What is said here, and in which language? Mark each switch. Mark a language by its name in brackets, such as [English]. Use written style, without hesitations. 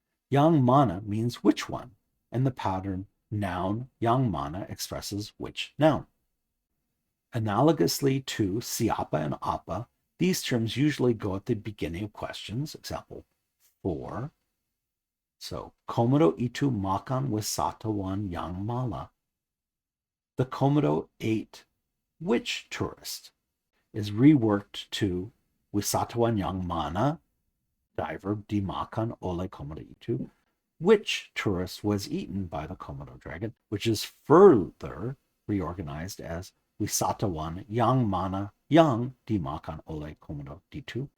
[English] Yang mana means which one, and the pattern noun yang mana expresses which noun. Analogously to siapa and apa, These terms usually go at the beginning of questions. Example 4. [Indonesian] So, Komodo itu makan wisatawan yang mana? [English] The Komodo ate which tourist? Is reworked to [Indonesian] wisatawan yang mana, diverb dimakan oleh Komodo itu, [English] which tourist was eaten by the Komodo dragon, which is further reorganized as [Indonesian] wisatawan yang mana yang dimakan oleh Komodo itu.